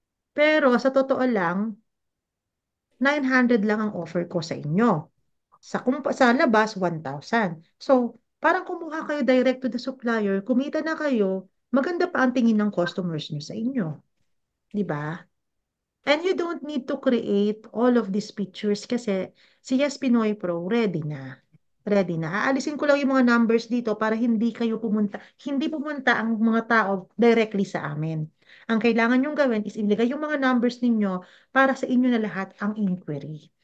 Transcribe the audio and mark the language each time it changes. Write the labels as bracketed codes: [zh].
[tl] Pero, sa totoo lang, 900 lang ang offer ko sa inyo. Sa labas, 1,000. So, parang kumuha kayo [en] direct to the supplier, [tl] kumita na kayo, maganda pa ang tingin ng customers nyo sa inyo. Di ba? [en] And you don't need to create all of these pictures [tl] kasi si Yes Pinoy Pro ready na. Ready na. Aalisin ko lang yung mga numbers dito para hindi pumunta ang mga tao directly sa amin. Ang kailangan nyong gawin is ilagay yung mga numbers ninyo para sa inyo na lahat ang inquiry.